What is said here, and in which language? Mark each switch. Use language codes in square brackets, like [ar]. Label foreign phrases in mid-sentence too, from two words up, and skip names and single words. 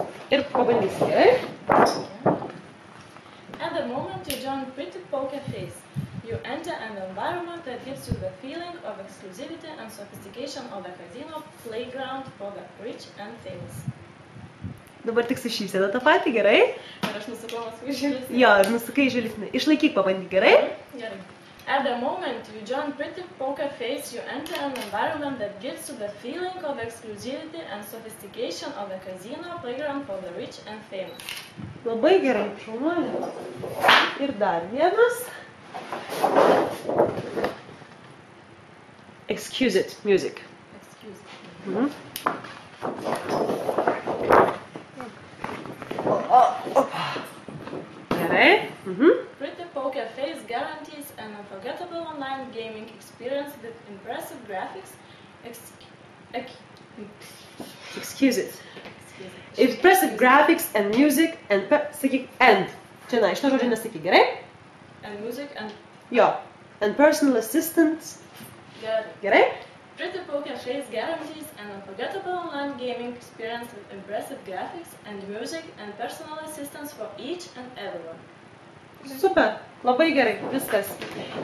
[lt] Ir pabandysim, gerai? [en] At the moment you join Pretty Poker Face, you enter an environment that gives you the feeling of exclusivity and sophistication of the casino playground for the rich and famous. [lt] Dabar tik su šypsena tą patį, gerai? Ir aš nusukau paskui žvilgsnį. Jo, ir nusukai žvilgsnį. Išlaikyk pabandyk, gerai? Gerai. [en] At the moment you join Pretty Poker Face, you enter an environment that gives you the feeling of exclusivity and sophistication of the casino playground for the rich and famous. [lt] Labai gerai, šaunuolė. Ir dar vienas. [en] Excuse it, music. Excuse Mhm. me. [lt] Gerai. [en] Pretty Poker Face guarantees an unforgettable online gaming experience with impressive graphics. Excuse it. Impressive graphics and music and... [lt] Sakyk, and. Čia, na, iš to žodžio nesakyk, gerai? [en] And music and... [lt] Jo. [en] And personal assistants. [lt] Gerai? [en] Pretty Poker Face guarantees an unforgettable online gaming experience with impressive graphics and music and personal assistance for each and everyone. [lt] Super. Labai gerai. Viskas.